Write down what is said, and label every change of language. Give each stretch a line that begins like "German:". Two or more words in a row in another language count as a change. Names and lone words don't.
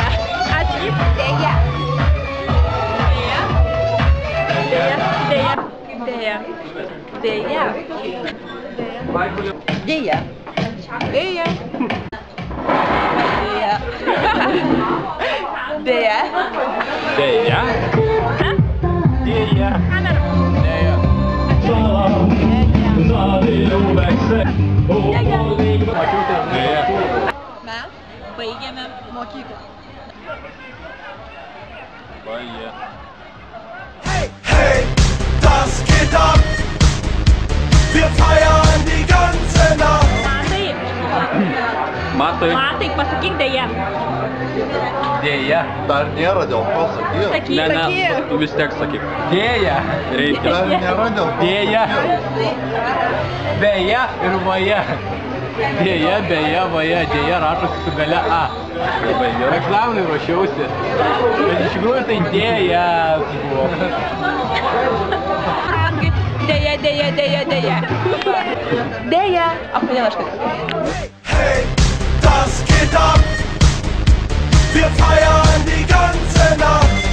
Lithuanian: Ateik deja. Deja. Deja. Deja. Deja. Deja. Deja. Deja. Deja. Deja. Deja. Mes baigėme mokyklą.
German: Hey, das geht ab! Wir feiern die ganze Nacht!
Lithuanian: Matai, pasakyk deja. Deja. Dar nėra dėl ko sakyt. Sakyk. Tu vis tiek sakyk. Deja. Reikia. Dar nėra dėl ko. Deja. Beja ir vaja. Deja, beja, vaja. Deja rašosi su gale A. Egzaminui ruošiausi. Bet iš tikrųjų tai deja buvo. Deja, deja, deja, deja. Deja. O kodėl aš taip?
German: Hey, das geht ab! Wir feiern die ganze Nacht!